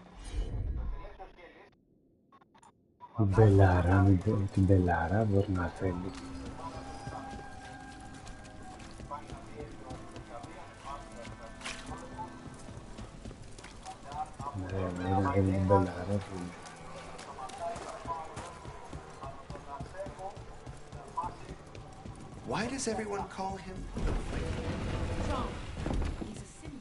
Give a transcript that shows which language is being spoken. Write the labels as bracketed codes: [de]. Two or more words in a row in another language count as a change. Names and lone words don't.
[el] Την Μπελάρα μπορεί να θέλει. Ναι, δεν είναι την Μπελάρα, φίλε. [en] Why does everyone call him the John. He's a symbol.